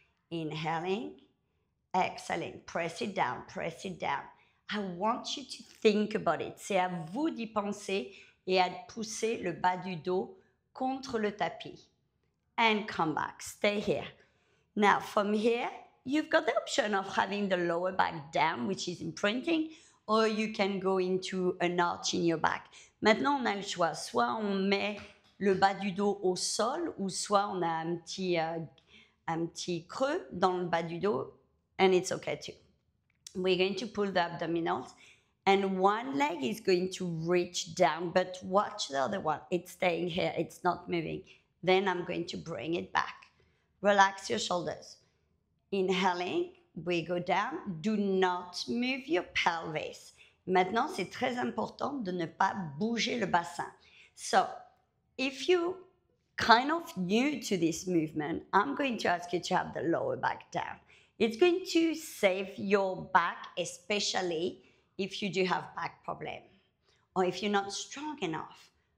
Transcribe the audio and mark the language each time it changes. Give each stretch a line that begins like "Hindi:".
English: Inhaling, exhaling, press it down, press it down. I want you to think about it.
French: C'est à vous d'y penser et à pousser le bas du dos contre le tapis.
English: and come back. Stay here. Now, from here, you've got the option of having the lower back down, which is imprinting, or you can go into an arch in your back.
French: Maintenant, on a le choix. Soit on met le bas du dos au sol, ou soit on a un petit creux dans le bas du dos,
English: and it's okay too. We're going to pull the abdominals, and one leg is going to reach down, but watch the other one. It's staying here. It's not moving. Then I'm going to bring it back. Relax your shoulders. Inhaling, we go down. Do not move your pelvis.
French: Maintenant, c'est très important de ne pas bouger le bassin.
English: So, if you kind of new to this movement, I'm going to ask you to have the lower back down. It's going to save your back, especially if you do have back problem or if you're not strong enough.